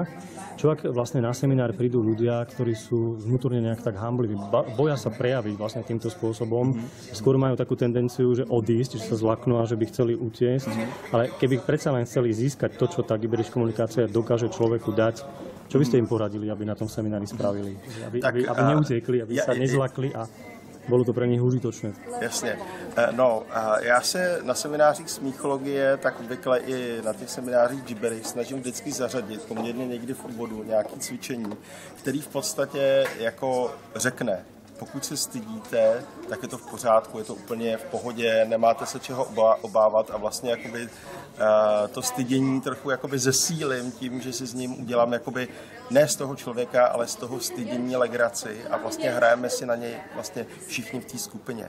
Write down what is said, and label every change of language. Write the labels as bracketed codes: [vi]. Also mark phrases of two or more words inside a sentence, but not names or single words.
[sk] Čo ak vlastne na seminár prídu ľudia, ktorí sú vnútorne nejak tak hambliví, boja sa prejaviť vlastne týmto spôsobom, skôr majú takú tendenciu, že odísť, že sa zlaknú a že by chceli utiecť, ale keby predsa len chceli získať to, čo tá Gibberish komunikácia dokáže človeku dať, čo by ste im poradili, aby na tom seminári spravili? Aby neutekli, aby sa nezlakli a [cs] bylo to pro nich [sk] užitočné. [cs] Jasně. Já se na seminářích smíchologie, tak obvykle i na těch seminářích Gibberish snažím vždycky zařadit poměrně někdy v úvodu nějaké cvičení, který v podstatě jako řekne, pokud se stydíte, tak je to v pořádku, je to úplně v pohodě, nemáte se čeho obávat a vlastně jakoby, to stydění trochu jakoby zesílím tím, že si s ním udělám jakoby ne z toho člověka, ale z toho stydění legraci a vlastně hrajeme si na něj vlastně všichni v té skupině.